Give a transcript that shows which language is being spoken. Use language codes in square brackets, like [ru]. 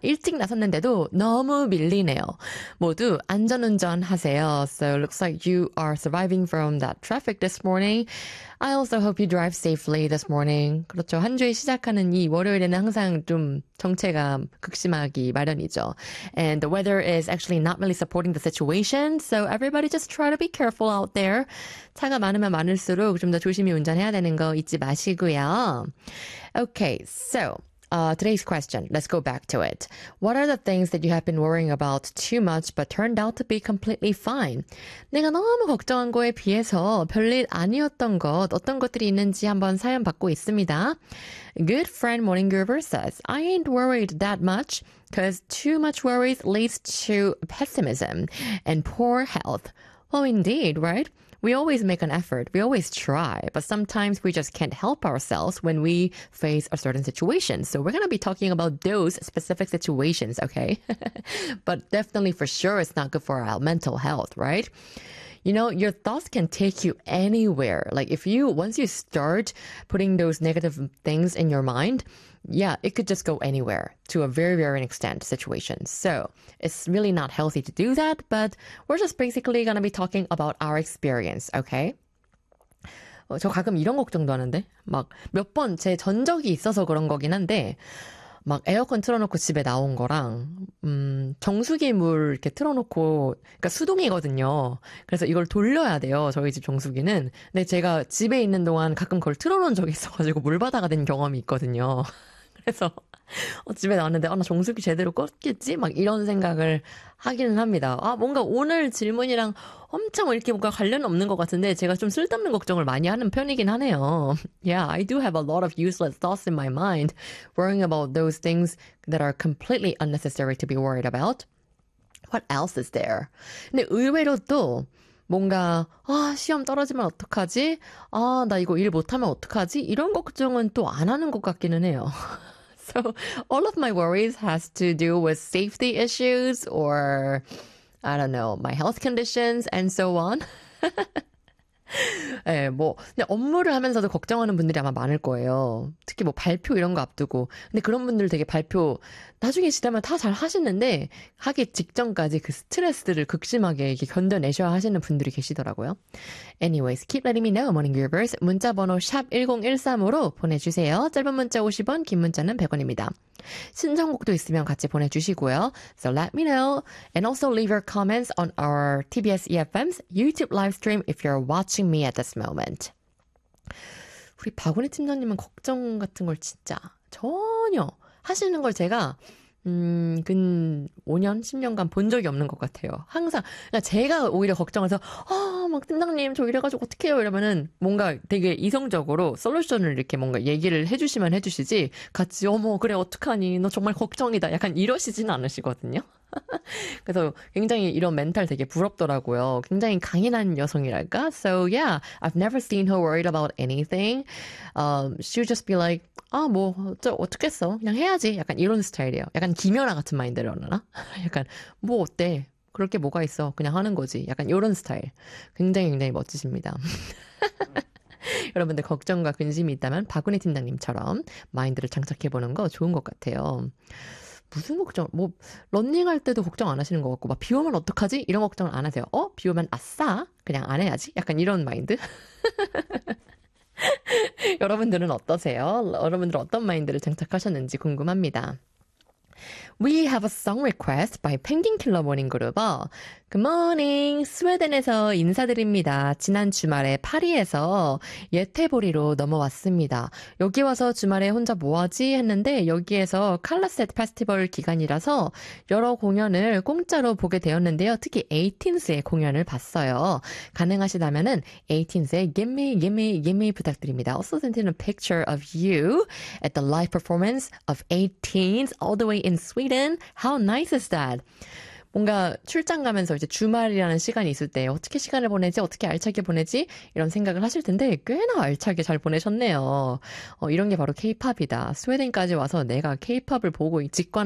[ko] 일찍 나섰는데도 너무 밀리네요. 모두 안전운전 하세요. [en] So it looks like you are surviving from that traffic this morning. I also hope you drive safely this morning. [ko] 그렇죠. 한 주에 시작하는 이 월요일에는 항상 좀 정체가 극심하기 마련이죠. [en] And the weather is actually not really supporting the situation. So everybody just try to be careful out there. [ko] 차가 많으면 많을수록 좀 더 조심히 운전해야 되는 거 잊지 마시고요. [en] Okay, so today's question. Let's go back to it. What are the things that you have been worrying about too much but turned out to be completely fine? [ko] 내가 너무 걱정한 거에 비해서 별일 아니었던 것, 어떤 것들이 있는지 한번 사연 받고 있습니다. [en] Good friend Morning Groover says, I ain't worried that much because too much worries leads to pessimism and poor health. Well, indeed, right? We always make an effort. We always try. But sometimes we just can't help ourselves when we face a certain situation. So we're going to be talking about those specific situations, okay? But definitely for sure, it's not good for our mental health, right? You know, your thoughts can take you anywhere. Like if you, once you start putting those negative things in your mind, yeah, it could just go anywhere to a very, very extent situation. So it's really not healthy to do that, but we're just basically going to be talking about our experience, okay? [ko] 저 가끔 이런 걱정도 하는데, 막 몇 번 제 전적이 있어서 그런 거긴 한데, 막 에어컨 틀어놓고 집에 나온 거랑 정수기 물 이렇게 틀어놓고 그러니까 수동이거든요. 그래서 이걸 돌려야 돼요. 저희 집 정수기는. 근데 제가 집에 있는 동안 가끔 그걸 틀어놓은 적이 있어가지고 물바다가 된 경험이 있거든요. 그래서 집에 나왔는데 나 정수기 제대로 껐겠지? 막 이런 생각을 하기는 합니다. 아 뭔가 오늘 질문이랑 엄청 이렇게 뭔가 관련 없는 것 같은데 제가 좀 쓸데없는 걱정을 많이 하는 편이긴 하네요. [en] Yeah, I do have a lot of useless thoughts in my mind, worrying about those things that are completely unnecessary to be worried about. What else is there? [ko] 근데 의외로 또 뭔가 아 시험 떨어지면 어떡하지? 아 나 이거 일 못하면 어떡하지? 이런 걱정은 또 안 하는 것 같기는 해요. [en] So all of my worries has to do with safety issues or, I don't know, my health conditions and so on. [ko] 예, 뭐, 근데 업무를 하면서도 걱정하는 분들이 아마 많을 거예요. 특히 뭐 발표 이런 거 앞두고. 근데 그런 분들 되게 발표 나중에 지나면 다 잘 하시는데 하기 직전까지 그 스트레스를 극심하게 이렇게 견뎌내셔야 하시는 분들이 계시더라고요. [en] Anyways, keep letting me know, Morning Groovers. [ko] 문자번호 샵1013으로 보내주세요. 짧은 문자 50원, 긴 문자는 100원입니다. 신청곡도 있으면 같이 보내주시고요. [en] So let me know. And also leave your comments on our TBS EFM's YouTube live stream if you're watching me at this moment. [ko] 우리 박은희 팀장님은 걱정 같은 걸 진짜 전혀 하시는 걸 제가 근 5년, 10년간 본 적이 없는 것 같아요. 항상 그러니까 제가 오히려 걱정해서 아, 막 팀장님 저 이래가지고 어떡해요 이러면은 뭔가 되게 이성적으로 솔루션을 이렇게 뭔가 얘기를 해주시면 해주시지 같이 어머 그래 어떡하니 너 정말 걱정이다 약간 이러시진 않으시거든요. 그래서 굉장히 이런 멘탈 되게 부럽더라고요. 굉장히 강인한 여성이랄까? [en] So yeah, I've never seen her worried about anything. She would just be like, [ko] 아 뭐 저 어떻겠어? 그냥 해야지. 약간 이런 스타일이에요. 약간 김연아 같은 마인드를 하나? 약간 뭐 어때? 그럴 게 뭐가 있어? 그냥 하는 거지. 약간 이런 스타일. 굉장히 굉장히 멋지십니다. 여러분들 걱정과 근심이 있다면 박은희 팀장님처럼 마인드를 장착해보는 거 좋은 것 같아요. 무슨 걱정? 뭐 런닝할 때도 걱정 안 하시는 것 같고 막 비 오면 어떡하지? 이런 걱정을 안 하세요. 어? 비 오면 아싸! 그냥 안 해야지. 약간 이런 마인드. 여러분들은 어떠세요? 여러분들 어떤 마인드를 장착하셨는지 궁금합니다. [en] We have a song request by Penguin Killer Morning Groover. Good morning! [ko] 스웨덴에서 인사드립니다. 지난 주말에 파리에서 예테보리로 넘어왔습니다. 여기 와서 주말에 혼자 뭐하지? 했는데 여기에서 칼라셋 페스티벌 기간이라서 여러 공연을 공짜로 보게 되었는데요. 특히 에이틴스의 공연을 봤어요. 가능하시다면은 에이틴스의 Gimme, Gimme, Gimme 부탁드립니다. [en] Also sent in a picture of you at the live performance of Eighteens all the way in Sweden. How nice is that? [ko] 뭔가 출장 가면서 이제 주말이라는 시간이 있을 때 어떻게 시간을 보내지? 어떻게 알차게 보내지? 이런 생각을 하실 텐데 꽤나 알차게 잘 보내셨네요. 이런 게 바로 K-POP이다. 스웨덴까지 와서 내가 K-POP을 보고 직관하고